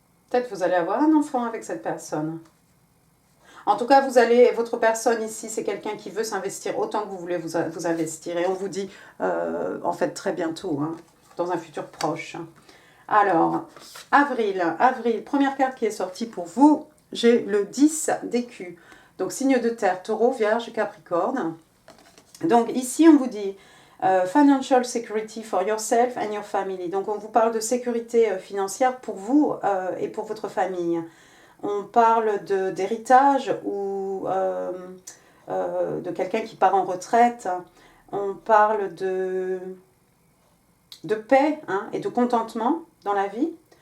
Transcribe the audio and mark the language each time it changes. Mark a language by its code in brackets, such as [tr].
[fr] Peut-être vous allez avoir un enfant avec cette personne. En tout cas, votre personne ici, c'est quelqu'un qui veut s'investir autant que vous voulez vous investir. Et on vous dit, en fait, très bientôt, hein, dans un futur proche. Alors, avril, première carte qui est sortie pour vous, j'ai le 10 d'écus. Donc, signe de terre, taureau, vierge, capricorne. Donc, ici, on vous dit [en] financial security for yourself and your family. [fr] Donc, on vous parle de sécurité financière pour vous et pour votre famille. On parle d'héritage ou de quelqu'un qui part en retraite. On parle de paix hein, et de contentement dans la vie.